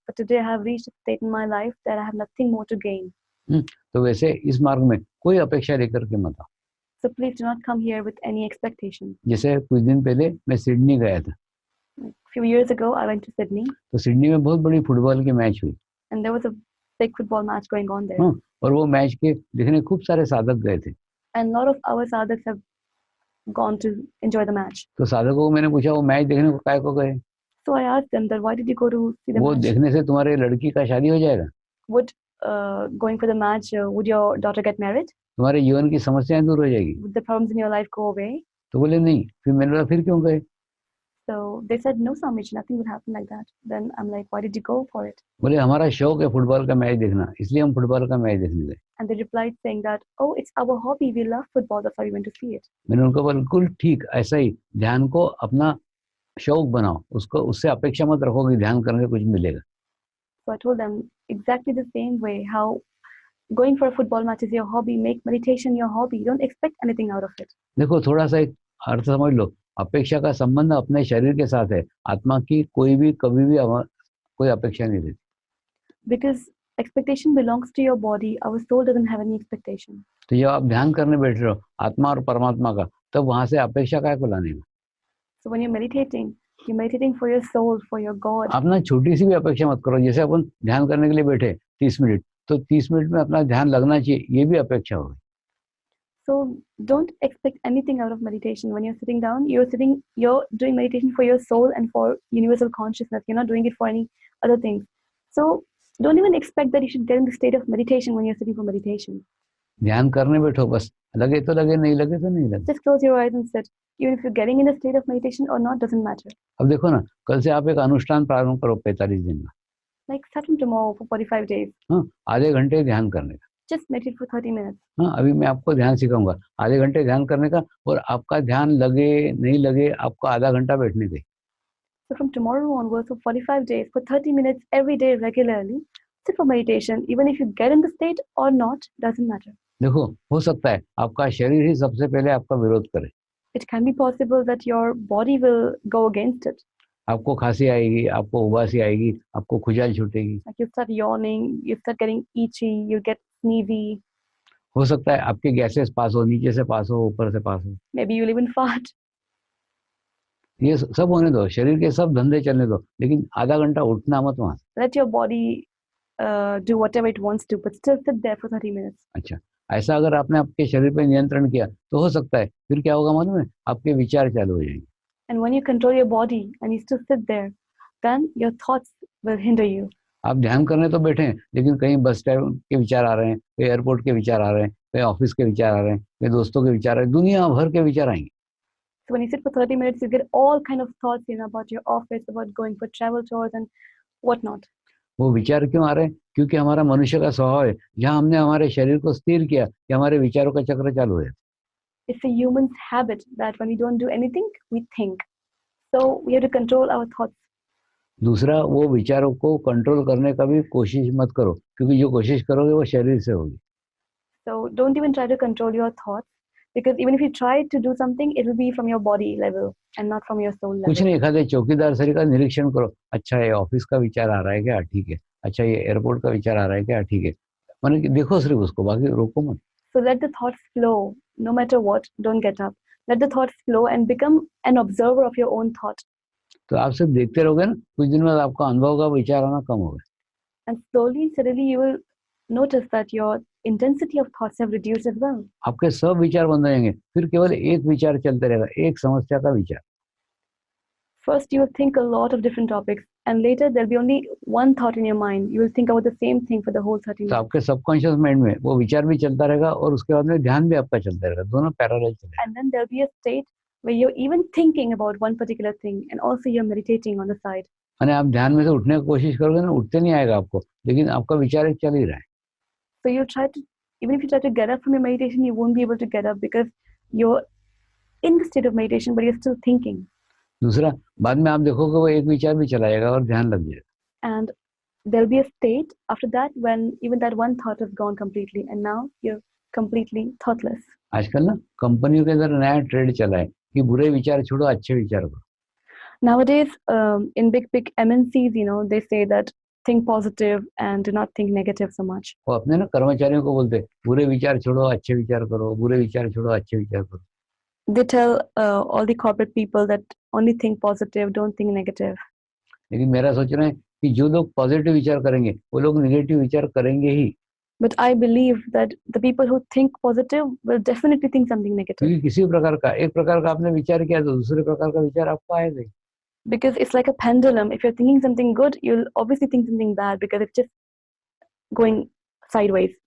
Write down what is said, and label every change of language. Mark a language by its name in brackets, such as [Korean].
[English] But today I have reached a state in my life that I have nothing more to gain. [Hindi] तो वैसे इस मार्ग में कोई अपेक्षा लेकर के मत आओ। [English] So please do not come here with any expectation. [Hindi] जैसे कुछ दिन पहले मैं सिडनी गया था। [English] A few years ago, I went to Sydney. [Hindi] तो सिडनी में बहुत बड़ी फुटबॉल की मैच हुई। [English] And there was a big football match going on there. [Hindi] और वो मैच के देखने खूब सारे साधक गए थे। [English] And a lot of our sadhaks have gone to enjoy the match. [Hindi] तो साधकों को मैंने पूछा, वो मैच देखने को काय को गए? [English] So I asked them that why did you go to see the [Hindi] वो [English] match? [Hindi] देखने से तुम्हारे लड़की का शादी हो जाएगा? [English] Would going for the match, would your daughter get married? [Hindi] तुम्हारे जीवन की समस्याएं दूर हो जाएगी? [English] Would the problems in your life go away? [Hindi] तो बोले नहीं। फिर मैंने बोला फिर क्यों गए? [English] So they said no, Swamiji, nothing would happen like that. Then I'm like, why did you go for it? [Hindi] बोले हमारा शौक है फुटबॉल का मैच देखना, इसलिए हम फुटबॉल का मैच देखने गए। [English] And they replied saying that, oh, it's our hobby, we love football, that's why we went to see it. [Hindi] मैंने उनको बिल्कुल ठीक ऐसा ही, ध्यान को अपना शौक बनाओ, उसको उससे अपेक्षा मत रखो कि ध्यान करने से कुछ मिलेगा। [English] So I told them exactly the same way how going for a football match is your hobby, make meditation your hobby. Don't expect anything out of it. [Hindi] देखो थोड़ा सा एक अर्थ समझ लो, अपेक्षा का संबंध अपने शरीर के साथ है, आत्मा की कोई भी कभी भी कोई अपेक्षा नहीं रहती। [English] Because expectation belongs to your body, our soul doesn't have any expectation. [Hindi] तो जब आप ध्यान करने बैठ रहे हो आत्मा और परमात्मा का, तब वहां से अपेक्षा काय को लाने का? [English] So when you're meditating for your soul, for your God. [Hindi] अपना छोटी सी भी अपेक्षा मत करो। जैसे अपन ध्यान करने के लिए बैठे 30 मिनट, तो 30 मिनट में अपना ध्यान लगना चाहिए, ये भी अपेक्षा होगी। [English] So don't expect anything out of meditation. When you're sitting down, you're doing meditation for your soul and for universal consciousness. You're not doing it for any other things. So don't even expect that you should get in the state of meditation when you're sitting for meditation. [Hindi] ध्यान करने बैठो, बस लगे तो लगे, नहीं लगे तो नहीं लगे। [English] Just close your eyes and sit. Even if you're getting in a state of meditation or not, doesn't matter. [Hindi] अब देखो ना, कल से आप एक अनुष्ठान प्रारंभ करो 45 दिन का। [English] Like start from tomorrow for 45 days. [Hindi] हाँ, आधे घंटे ध्यान करने का। [English] Just meditate for 30 minutes. [Hindi] हाँ, अभी मैं आपको ध्यान सिखाऊंगा, आधे घंटे ध्यान करने का, और आपका ध्यान लगे नहीं लगे, आपको आधा घंटा बैठने दे। [English] So from tomorrow onwards for 45 days, for 30 minutes every day regularly, sit for meditation. Even if you get in the state or not, doesn't matter. [Hindi] देखो, हो सकता है आपका शरीर ही सबसे पहले आपका विरोध करे। [English] It can be possible that your body will go against it. [Hindi] आपको खांसी आएगी, आपको उबासी आएगी, आपको खुजल छूटेगी। [English] Like you start yawning, you start getting itchy, you get sneezy. [Hindi] हो सकता है आपके गैसेस पास हो, नीचे से पास हो, ऊपर से पास हो। [English] Maybe you'll even fart. [Hindi] ये सब होने दो, शरीर के सब धंधे चलने दो, लेकिन आधा घंटा उठना मत वहां से। [English] Let your body do whatever it wants to, but still sit there for 30 minutes. [Hindi] अच्छा, ऐसा अगर आपने आपके शरीर पे नियंत्रण किया तो हो सकता है फिर क्या होगा मालूम है, आपके विचार चालू हो जाएंगे। [English] And when you control your body and you still sit there, then your thoughts will hinder you. [Hindi] आप ध्यान करने तो बैठे हैं, लेकिन कहीं बस स्टैंड के विचार आ रहे हैं, कहीं एयरपोर्ट के विचार आ रहे हैं, कहीं ऑफिस के विचार आ रहे हैं, कहीं दोस्तों के विचार आ रहे हैं, दुनिया भर के विचार आएंगे। [English] So when you sit for 30 minutes, you get all kind of thoughts, about your office, about going for travel tours and whatnot. [Hindi] वो विचार क्यों आ रहे हैं? क्योंकि हमारा मनुष्य का स्वभाव है, जहाँ हमने हमारे शरीर को स्थिर किया कि हमारे विचारों का चक्र चालू है। [English] It's a human's habit that when we don't do anything, we think. So we have to control our thoughts. [Hindi] दूसरा, वो विचारों को कंट्रोल करने का भी कोशिश मत करो, क्योंकि जो कोशिश करोगे वो शरीर से होगी। [English] So don't even try to control your thoughts, because even if you try to do something, it will be from your body level and not from your soul level. [Hindi] कुछ नहीं, एखादे चौकीदार सर का निरीक्षण करो, अच्छा ये ऑफिस का विचार आ रहा है क्या, ठीक है, अच्छा ये एयरपोर्ट का विचार आ रहा है क्या, ठीक है, माने कि देखो सिर्फ उसको, बाकी रोको मत। [English] So let the thoughts flow, no matter what. Don't get up. Let the thoughts flow and become an observer of your own thought. [Hindi] तो आप सिर्फ देखते रहोगे ना, कुछ दिन बाद आपका अनुभव का विचार आना कम होगा। [English] And slowly, suddenly, you will notice that your intensity of thoughts have reduced as well. [Hindi] आपके सब विचार बंद हो जाएंगे, फिर केवल एक विचार चलते रहेगा, एक समस्या का विचार। [English] First, you will think a lot of different topics, and later there'll be only one thought in your mind. You will think about the same thing for the whole 30 [Hindi] तो [English] minutes. [Hindi] आपके सबकॉन्शियस माइंड में वो विचार भी चलता रहेगा, और उसके बाद में ध्यान भी आपका चलता रहेगा, दोनों पैरेलल चलेगा। [English] And then there'll be a state where you're even thinking about one particular thing, and also you're meditating on the side. [Hindi] माने आप ध्यान में से उठने की कोशिश करोगे ना, उठते नहीं आएगा आपको, लेकिन आपका विचार एक चल ही रहा है। [English] So you try to, even if you try to get up from your meditation, you won't be able to get up because you're in the state of meditation, but you're still thinking. [Hindi] दूसरा, बाद में आप देखोगे वो एक विचार भी चला जाएगा और ध्यान लग जाएगा। [English] And there'll be a state after that when even that one thought is gone completely, and now you're completely thoughtless. [Hindi] आजकल ना कंपनियों के अंदर नया ट्रेंड चला है कि बुरे विचार छोड़ो, अच्छे विचार करो। [English] Nowadays, in big MNCs, they say that think positive and do not think negative so much. [Hindi] वो अपने ना कर्मचारियों को बोलते, बुरे विचार छोड़ो, अच्छे विचार करो, बुरे विचार छोड़ो, अच्छे विचार करो। [English] They tell all the corporate people that only think positive, don't think negative. [Hindi] लेकिन मेरा सोचना है कि जो लोग पॉजिटिव विचार करेंगे वो लोग नेगेटिव विचार करेंगे ही। [English] But I believe that the people who think positive will definitely think something negative. [Hindi] क्योंकि किसी प्रकार का, एक प्रकार का आपने विचार किया तो दूसरे प्रकार का विचार आपको आएगा ही। [English] Because it's like a pendulum. If you're thinking something good, you'll obviously think something bad because it's just going sideways.